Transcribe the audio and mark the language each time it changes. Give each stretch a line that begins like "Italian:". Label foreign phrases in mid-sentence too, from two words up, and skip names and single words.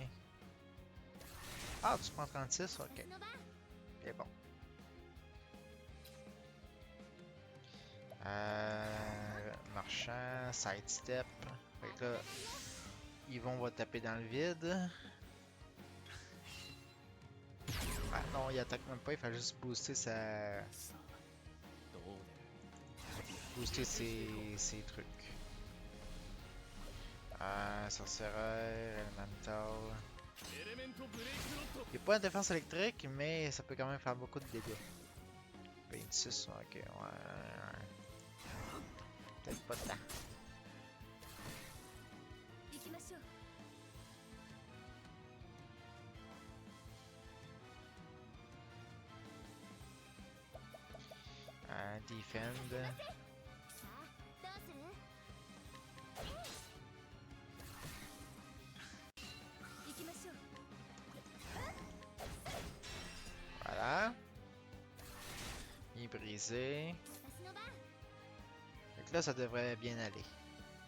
French: Ah, tu prends 36? Ok.
Japanese: 私の番
French: C'est bon. Marchand, sidestep. Fait que là, Yvon va taper dans le vide. Ah non, il attaque même pas, il fait juste booster sa...
Japanese: さあどう出る。
French: booster ses trucs. Sorcereur, elemental.
Japanese: エレメントブレイクロッド。
French: Il n'y a pas de défense électrique, mais ça peut quand même faire beaucoup de dégâts. 26, ok, ouais. Peut-être pas tant.
Japanese: 行きましょう
French: Defend.
Japanese: さあどうする行きましょう
French: Voilà. Il est brisé.
Japanese: 私の番
French: Donc là, ça devrait bien aller.